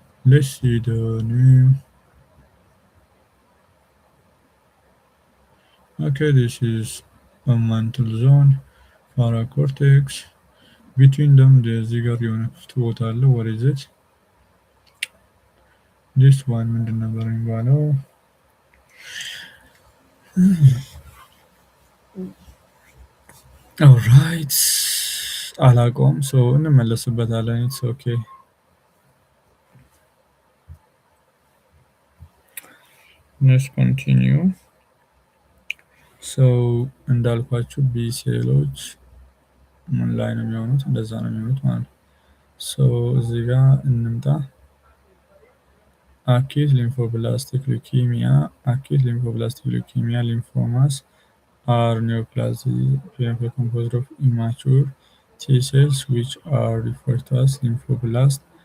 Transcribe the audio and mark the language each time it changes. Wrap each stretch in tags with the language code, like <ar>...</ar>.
<en>Let's see the name. Okay, this is a mantle zone, paracortex. Between them, there's a total. What is it? This one</en> <am>ምንድን ነበር የሚባለው?</am> <en>Alright,</en> <am>አላውቀውም።</am> <en>So</en> <am>እንመለስበታለን.</am> <en>It's okay. Let's continue.</en> <am>So እንዳልኳችሁ ቢ ሴሎች ምን ላይ ነው የሚሆኑት? እንደዛ ነው የሚሆኑት ማለት ነው። ሶ እዚህ ጋር እንምጣ።</am> <en>acute lymphoblastic leukemia, acute lymphoblastic leukemia lymphomas are neoplasms composed of immature T cells which are referred to as lymphoblasts.</en>